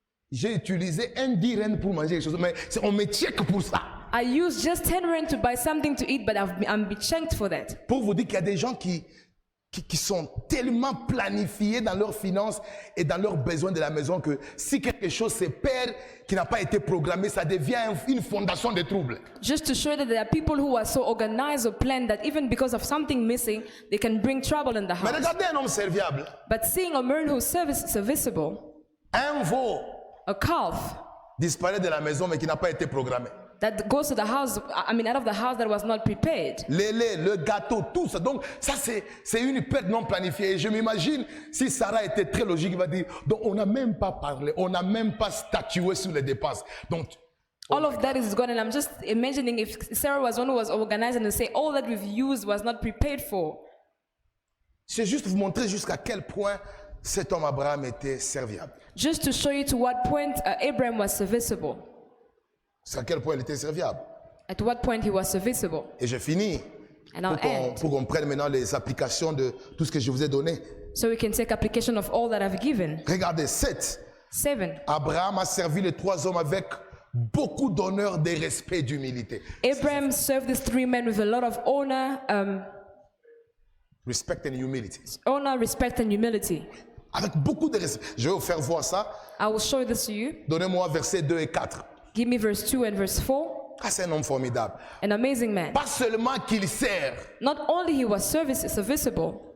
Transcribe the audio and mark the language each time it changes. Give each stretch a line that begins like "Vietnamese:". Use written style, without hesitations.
French: J'ai utilisé un 10 rand pour manger quelque chose, mais on me check pour ça.
English: I used just 10 rand to buy something to eat, but I'm be checked for that.
French: Pour vous dire qu'il y a des gens qui sont tellement planifiés dans leurs finances et dans leurs besoins de la maison que si quelque chose se perd, qui n'a pas été programmé, ça devient une fondation de troubles.
English: Just to show that there are people who are so organized or planned that even because of something missing, they can bring trouble in the
French: Mais
English: house.
French: regardez un homme serviable,
English: But seeing a man who's serviceable,
French: un veau
English: a calf
French: disparaît de la maison mais qui n'a pas été programmé.
English: that goes to the house, out of the house that was not prepared.
French: Les laits, le gâteau, tout ça. Donc ça c'est une perte non planifiée. Et je m'imagine si Sarah était très logique, il va dire, donc on n'a même pas parlé, on n'a même pas statué sur les dépenses. Donc
English: All of that is gone, and I'm just imagining if Sarah was one who was organized and to say all that we've used was not prepared for.
French: c'est juste vous montrer jusqu'à quel point cet homme Abraham était serviable.
English: Just to show you to what point Abraham was serviceable.
French: Jusqu'à quel point il était serviable.
English: At what point he was serviceable.
French: Et je finis
English: And I'll end.
French: pour qu'on prenne maintenant les applications de tout ce que je vous ai donné.
English: So we can take application of all that I've given.
French: Regardez, 7.
English: 7.
French: Abraham a servi les 3 hommes avec beaucoup d'honneur, de respect et d'humilité.
English: Abraham served these 3 men with a lot of honor, Respect and humility. respect, and humility.
French: Avec beaucoup de respect. Je vais vous faire voir ça.
English: I will show this to you.
French: Donnez-moi versets 2 et 4.
English: Give me verse 2 and verse 4.
French: Ah, c'est un homme formidable.
English: An amazing man.
French: Pas seulement qu'il sert,
English: Not only he was serviceable,